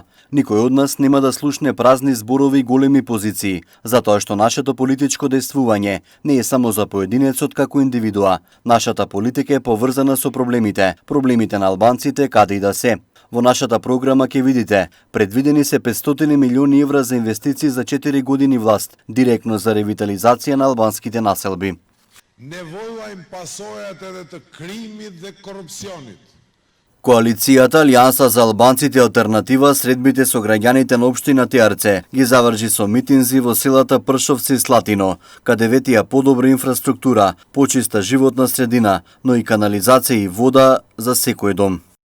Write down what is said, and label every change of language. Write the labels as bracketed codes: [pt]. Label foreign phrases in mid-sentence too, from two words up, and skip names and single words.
[mk] Никој од нас нема да слушне празни зборови и големи позиции, затоа што нашето политичко действување не е само за поединецот како индивидуа. Нашата политика е поврзана со проблемите на албанците каде и да се. Во нашата програма ќе видите, предвидени се 500 милиони евра за инвестиции за 4 години власт, директно за ревитализација на албанските населби. [sq] Nevoja im pasojat edhe të krimit dhe korupcionit. [mk] Коалицијата Алијанса за албанците алтернатива средбите со граѓаните на општина Тиарце ги заврши со митинзи во селата Пршовци и Слатино, каде ветија подобра инфраструктура, почиста животна средина, но и канализација и вода за секој дом.